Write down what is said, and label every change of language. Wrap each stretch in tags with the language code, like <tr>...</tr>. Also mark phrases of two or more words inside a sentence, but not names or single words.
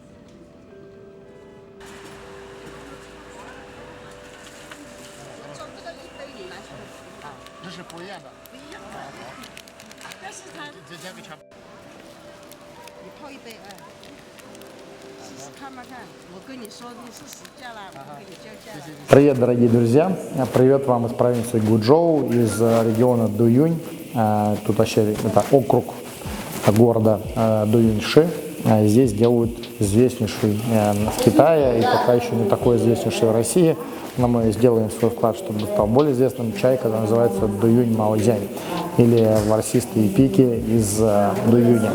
<zh>就这个一杯你拿去啊，这是不一样的。不一样的，但是它直接给它。你泡一杯哎，试试看嘛看。我跟你说你是实价啦，我给你降价了。</zh> <ru>Привет, дорогие друзья! Привет вам из провинции Гуджоу, из региона Дуюнь. Тут вообще это округ города Дуюньши. Здесь делают известнейший в Китае и пока еще не такой известнейший в России. Но мы сделаем свой вклад, чтобы стал более известным чай, который называется Дуюнь Маодзянь, или ворсистые пики из Дуюня.</ru>